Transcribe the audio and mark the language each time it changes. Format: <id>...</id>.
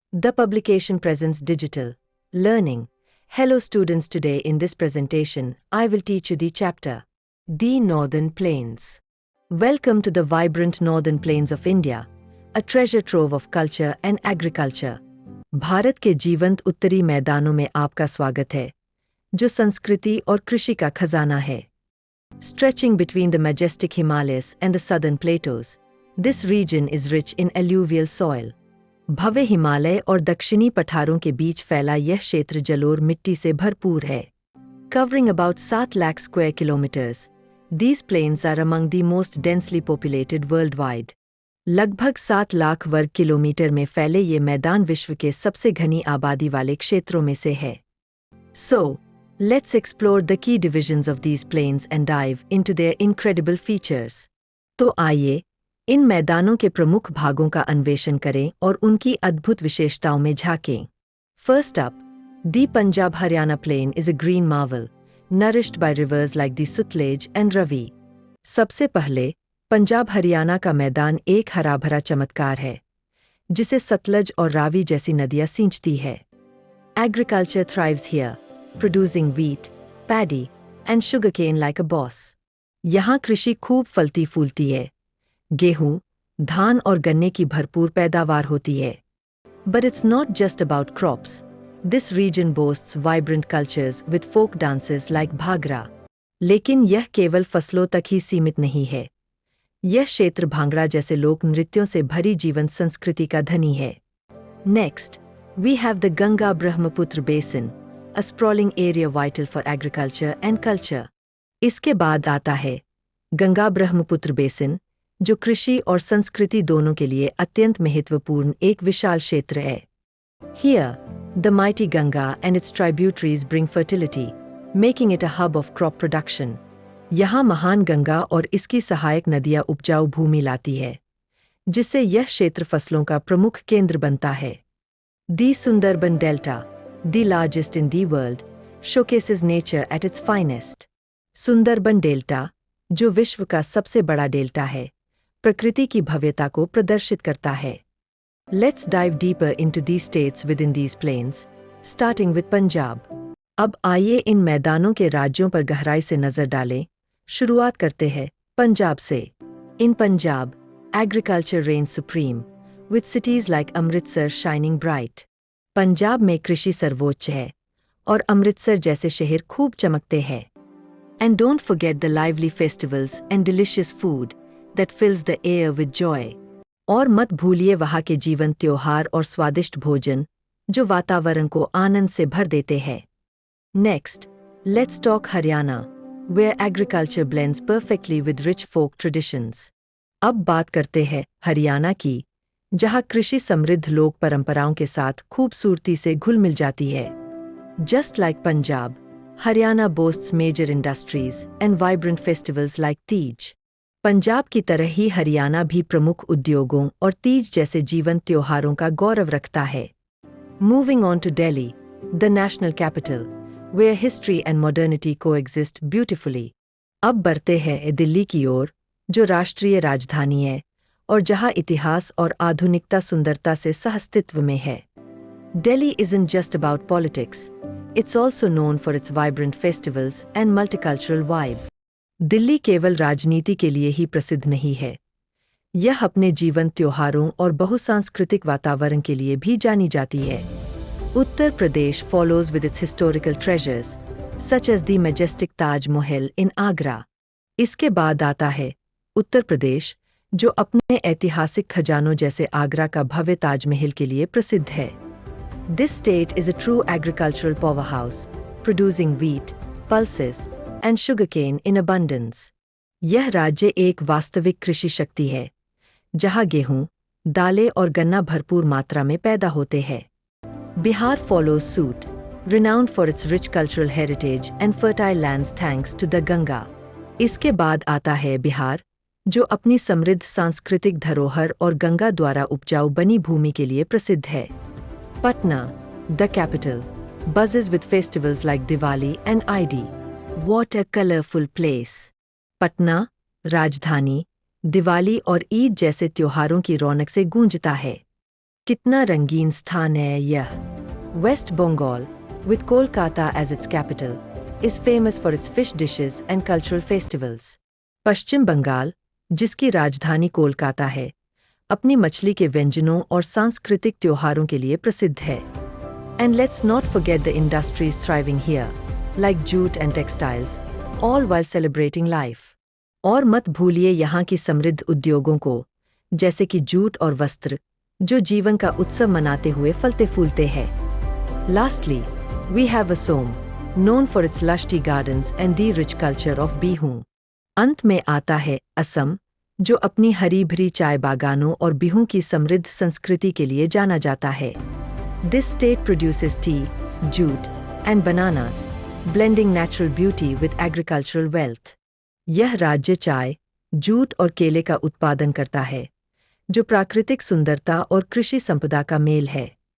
<en>The publication presents digital learning. Hello students, today in this presentation, I will teach you the chapter, The Northern Plains. Welcome to the vibrant northern plains of India, a treasure trove of culture and agriculture.</en> <hi>Bharat के जीवंत उत्तरी मैदानों में आपका स्वागत है, जो संस्कृति और कृषि का खजाना है.</hi> <en>Stretching between the majestic Himalayas and the southern plateaus, this region is rich in alluvial soil.</en> <hi>भव्य हिमालय और दक्षिणी पठारों के बीच फैला यह क्षेत्र जलोढ़ मिट्टी से भरपूर है.</hi> <en>Covering about 7 lakh square kilometers, these plains are among the most densely populated worldwide.</en> <hi>लगभग 7 लाख वर्ग किलोमीटर में फैले ये मैदान विश्व के सबसे घनी आबादी वाले क्षेत्रों में से है.</hi> <en>So, let's explore the key divisions of these plains and dive into their incredible features.</en> <hi>तो आइए, इन मैदानों के प्रमुख भागों का अन्वेषण करें और उनकी अद्भुत विशेषताओं में झांकें.</hi> <en>First up, the Punjab Haryana Plain is a green marvel, nourished by rivers like the Sutlej and Ravi.</en> <hi>सबसे पहले, पंजाब हरियाणा का मैदान एक हरा-भरा चमत्कार है, जिसे सतलज और रावी जैसी नदियां सींचती है.</hi> <en>Agriculture thrives here, producing wheat, paddy, and sugarcane like a boss.</en> <hi>यहाँ कृषि खूब फलती फूलती है. गेहूं, धान और गन्ने की भरपूर पैदावार होती है.</hi> <en>But it's not just about crops. This region boasts vibrant cultures with folk dances like Bhangra.</en> <hi>लेकिन यह केवल फसलों तक ही सीमित नहीं है. यह क्षेत्र भांगड़ा जैसे लोक नृत्यों से भरी जीवंत संस्कृति का धनी है.</hi> <en>Next, we have the Ganga Brahmaputra Basin, a sprawling area vital for agriculture and culture.</en> <hi>इसके बाद आता है गंगा ब्रह्मपुत्र बेसिन, जो कृषि और संस्कृति दोनों के लिए अत्यंत महत्वपूर्ण एक विशाल क्षेत्र है.</hi> <en>Here, the mighty Ganga and its tributaries bring fertility, making it a hub of crop production.</en> <hi>यहाँ महान गंगा और इसकी सहायक नदियाँ उपजाऊ भूमि लाती है, जिससे यह क्षेत्र फसलों का प्रमुख केंद्र बनता है.</hi> <en>The Sundarban Delta, the largest in the world, showcases nature at its finest.</en> <hi>Sundarban delta, जो विश्व का सबसे बड़ा डेल्टा है, प्रकृति की भव्यता को प्रदर्शित करता है.</hi> <en>Let's dive deeper into these states within these plains, starting with Punjab.</en> <hi>अब आइए इन मैदानों के राज्यों पर गहराई से नजर डालें. शुरुआत करते हैं पंजाब से.</hi> <en>In Punjab, agriculture reigns supreme, with cities like Amritsar shining bright.</en> <hi>Punjab में कृषि सर्वोच्च है, और अमृतसर जैसे शहर खूब चमकते हैं.</hi> <en>And don't forget the lively festivals and delicious food that fills the air with joy.</en> <hi>और मत भूलिए वहाँ के जीवंत त्योहार और स्वादिष्ट भोजन, जो वातावरण को आनंद से भर देते हैं.</hi> <en>Next, let's talk Haryana, where agriculture blends perfectly with rich folk traditions.</en> <hi>अब बात करते हैं हरियाणा की, जहाँ कृषि समृद्ध लोक परंपराओं के साथ खूबसूरती से घुल मिल जाती है.</hi> <en>Just like Punjab, Haryana boasts major industries and vibrant festivals like Teej.</en> <hi>Punjab की तरह ही हरियाणा भी प्रमुख उद्योगों और तीज जैसे जीवंत त्योहारों का गौरव रखता है.</hi> <en>Moving on to Delhi, the national capital, where history and modernity coexist beautifully.</en> <hi>अब बढ़ते हैं दिल्ली की ओर, जो राष्ट्रीय राजधानी है और जहां इतिहास और आधुनिकता सुंदरता से सहअस्तित्व में है.</hi> <en>Delhi isn't just about politics. It's also known for its vibrant festivals and multicultural vibe.</en> <hi>Delhi केवल राजनीति के लिए ही प्रसिद्ध नहीं है. यह अपने जीवंत त्योहारों और बहुसांस्कृतिक वातावरण के लिए भी जानी जाती है.</hi> <en>Uttar Pradesh follows with its historical treasures, such as the majestic Taj Mahal in Agra.</en> <hi>इसके बाद आता है उत्तर प्रदेश, जो अपने ऐतिहासिक खजानों जैसे आगरा का भव्य ताजमहल के लिए प्रसिद्ध है.</hi> <en>This state is a true agricultural powerhouse, producing wheat, pulses, and sugarcane in abundance.</en> <hi>यह राज्य एक वास्तविक कृषि शक्ति है, जहां गेहूं, दालें और गन्ना भरपूर मात्रा में पैदा होते हैं.</hi> <en>Bihar follows suit, renowned for its rich cultural heritage and fertile lands thanks to the Ganga.</en> <hi>इसके बाद आता है बिहार, जो अपनी समृद्ध सांस्कृतिक धरोहर और गंगा द्वारा उपजाऊ बनी भूमि के लिए प्रसिद्ध है.</hi> <en>Patna, the capital, buzzes with festivals like Diwali and Eid. What a colorful place!</en> <hi>Patna, राजधानी, दिवाली और ईद जैसे त्योहारों की रौनक से गूंजता है. कितना रंगीन स्थान है यह!</hi> <en>West Bengal, with Kolkata as its capital, is famous for its fish dishes and cultural festivals.</en> <hi>पश्चिम बंगाल, जिसकी राजधानी कोलकाता है, अपनी मछली के व्यंजनों और सांस्कृतिक त्योहारों के लिए प्रसिद्ध है.</hi> <en>And let's not forget the industries thriving here, like jute and textiles, all while celebrating life.</en> <hi>और मत भूलिए यहाँ की समृद्ध उद्योगों को, जैसे कि जूट और वस्त्र, जो जीवन का उत्सव मनाते हुए फलते फूलते हैं.</hi> <en>Lastly, we have Assam, known for its lush tea gardens and the rich culture of Bihu.</en> <hi>अंत में आता है असम, जो अपनी हरी भरी चाय बागानों और बिहू की समृद्ध संस्कृति के लिए जाना जाता है.</hi> <en>This state produces tea, jute, and bananas, blending natural beauty with agricultural wealth.</en> <hi>यह राज्य चाय, जूट और केले का उत्पादन करता है, जो प्राकृतिक सुंदरता और कृषि संपदा का मेल है.</hi>